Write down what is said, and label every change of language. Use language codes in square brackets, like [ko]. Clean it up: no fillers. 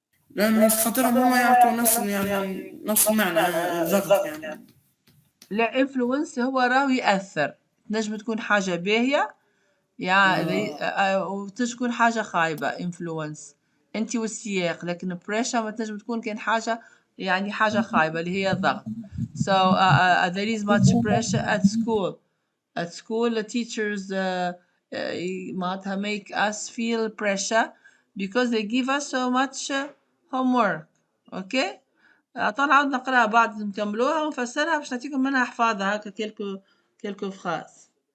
[ar] لا ميس خاطرهم هما يعطوا نفس المعنى ضغط يعني. لا influence هو راهو يأثر، تنجم تكون حاجة باهية يعني وتكون حاجة خايبة influence انت والسياق، لكن pressure ما تنجم تكون كان حاجة يعني حاجة خايبة اللي هي الضغط. [en] So there is much pressure at school. At school the teachers معناتها make us feel pressure because they give us so much homework. okay. [ar] طبعا عاود نقراها بعد نكملوها ونفسرها باش نعطيكم منها حفاظة هكا كيلكو فراس.